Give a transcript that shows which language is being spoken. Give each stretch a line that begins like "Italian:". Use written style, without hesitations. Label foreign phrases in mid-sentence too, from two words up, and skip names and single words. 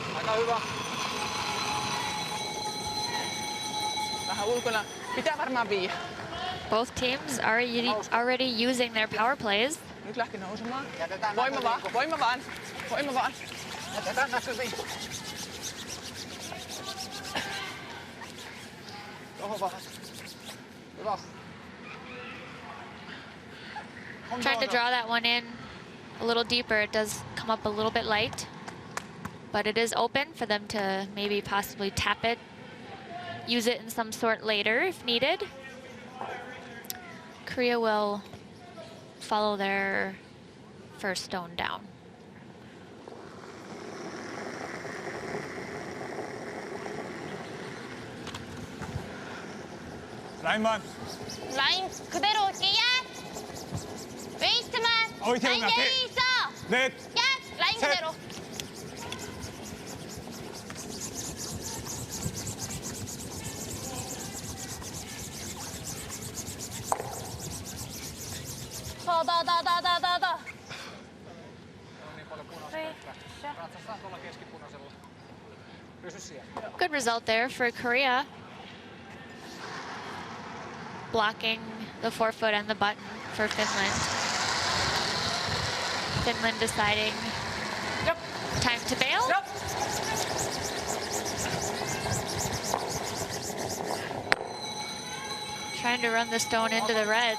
Finnish: Hyvä, hyvä. Vähän ulkona. Pitää varmaan viiä.
English: Both teams are already using their power plays.
Finnish: Nyt lähti nousemaan. Jätetään Voima vaan, näkyviin. voima vaan. Voima vaan. Jätetään näkyviin. Tohon vähän. Hyvä.
English: Trying to draw that one in a little deeper. It does come up a little bit light, but it is open for them to maybe possibly tap it, use it in some sort later if needed. Korea will follow their first stone down.
Korean: 라인만. 라인 그대로 올게. 야! 웨이스트만. 어이, 라인 태훈아, 예의 있어. 넷. 야! 라인 셋. 그대로. 더.
Finnish: Ratsassaan tuolla keskipunaisella. Pysy siellä.
English: Good result there for Korea. Blocking the forefoot and the button for Finland. Finland deciding time to bail. Trying to run the stone into the reds.